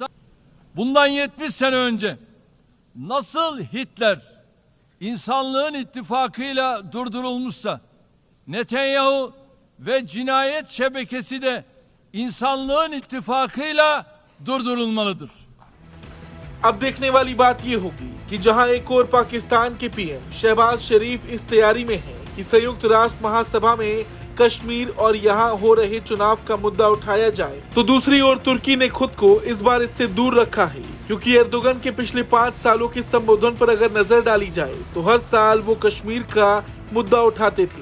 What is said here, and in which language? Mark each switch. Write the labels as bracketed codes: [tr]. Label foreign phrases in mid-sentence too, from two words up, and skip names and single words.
[tr] Bundan 70 sene önce nasıl Hitler insanlığın ittifakıyla durdurulmuşsa, Netanyahu ve cinayet şebekesi de insanlığın ittifakıyla durdurulmalıdır. [hi] अब देखने वाली बात ये होगी कि जहां एक ओर पाकिस्तान के पीएम शहबाज शरीफ इस तैयारी में है कि संयुक्त राष्ट्र महासभा में कश्मीर और यहां हो रहे चुनाव का मुद्दा उठाया जाए, तो दूसरी ओर तुर्की ने खुद को इस बार इससे दूर रखा है, क्योंकि एर्दोगन के पिछले 5 सालों के संबोधन पर अगर नजर डाली जाए तो हर साल वो कश्मीर का मुद्दा उठाते थे।